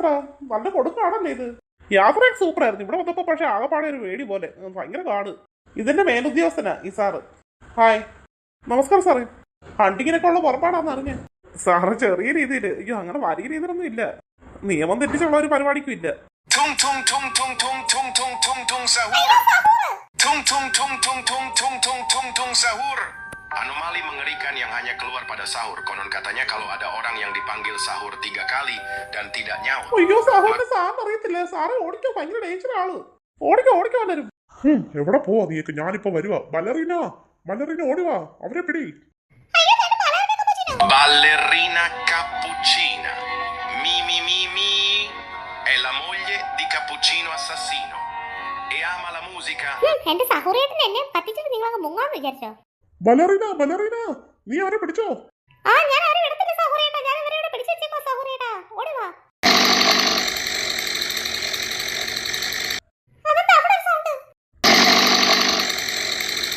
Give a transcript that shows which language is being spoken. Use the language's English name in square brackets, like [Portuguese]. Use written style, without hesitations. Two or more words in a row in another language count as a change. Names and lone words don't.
[Malayalam] നല്ല കൊടുക്കാണല്ലേ ഇത്. യാത്രയൊക്കെ സൂപ്പർ ആയിരുന്നു. ഇവിടെ വന്നപ്പോ പക്ഷെ ആകെപ്പാടെ ഒരു വേടി പോലെ, ഭയങ്കര കാട്. ഇതിന്റെ മേലുദ്യോഗസ്ഥനാ ഈ സാറ്. ഹായ് നമസ്കാരം സാറേ. ഹണ്ടിങ്ങിനൊക്കെ ഉള്ള പുറപ്പാടാന്ന് അറിഞ്ഞ സാറ്. ചെറിയ രീതിയിൽ. അയ്യോ അങ്ങനെ വലിയ രീതിയിലൊന്നും ഇല്ല. നിയമം തെറ്റിച്ചുള്ള ഒരു പരിപാടിക്കും ഇല്ല. [Indonesian] Tung tung tung tung tung tung tung tung tung sahur. Tung tung tung tung tung tung tung tung tung sahur. Anomali mengerikan yang hanya keluar pada sahur. Konon katanya kalau ada orang yang dipanggil sahur 3 kali dan tidak nyaut. [Malayalam] അയ്യോ സാറിന് സാറിന് അറിയത്തില്ല. സാറ് ഓടിക്കോ, ഭയങ്കര ഡേഞ്ചർ ആള്. ഓടിക്കോ എല്ലാരും. എവിടെ പോവാ നീക്ക്? ഞാനിപ്പോ വരുവാ. ബലറീന ഓടിവാ, അവരെ പിടി. [Italian] Ballerina cappuccina. Mi. È la moglie di Cappuccino assassino. E ama la musica. [Malayalam] എന്റെ സഹോദരേട്ടൻ എന്നെ പറ്റിച്ചിട്ട് നിങ്ങളങ്ങ് മുങ്ങാന്ന് വിചാരിച്ചോ? ബലറീന നീ അവരെ പിടിച്ചോ? ആ ഞാൻ ആരും എടുത്തില്ല സഹോദരേട്ടാ. ഞാൻ ഇവരെ പിടിച്ചു വെച്ചേക്കോ സഹോദരേട്ടാ. ഓടി വാ. അതെന്താ അവിടെ സൗണ്ട്?